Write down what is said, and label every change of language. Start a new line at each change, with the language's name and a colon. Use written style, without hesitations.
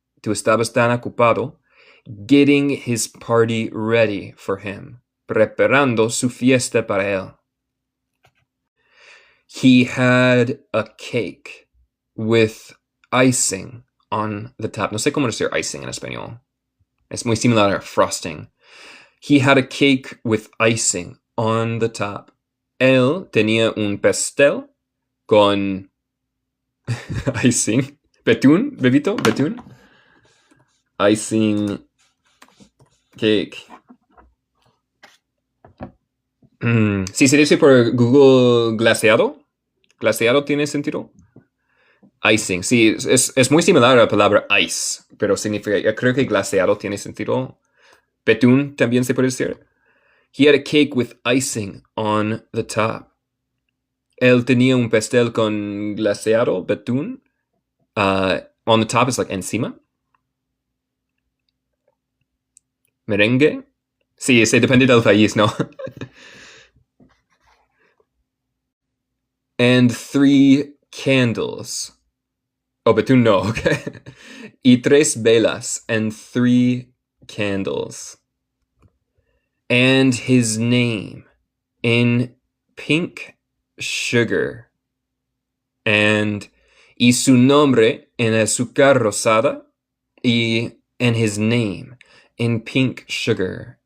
Spanish: Tú estabas tan ocupado
English: getting his party ready for him.
Spanish: Preparando su fiesta para él.
English: He had a cake with icing on the top.
Spanish: No sé cómo decir icing en español. Es muy similar a frosting.
English: He had a cake with icing on the top.
Spanish: Él tenía un pastel con icing. Betún, bebito, betún.
English: Icing cake.
Spanish: Sí, se dice por Google glaseado. ¿Glaseado tiene sentido? Icing, sí, es muy similar a la palabra ice, pero significa, creo que glaseado tiene sentido. Betún también se puede decir.
English: He had a cake with icing on the top.
Spanish: Él tenía un pastel con glaseado, betún.
English: On the top is like encima.
Spanish: Merengue. Sí, se depende del país, ¿no?
English: And 3 candles. Oh,
Spanish: betún no,
English: okay.
Spanish: Y 3 velas
English: and 3 candles. And his name in pink sugar.
Spanish: Y su nombre en azúcar rosada.
English: And his name in pink sugar.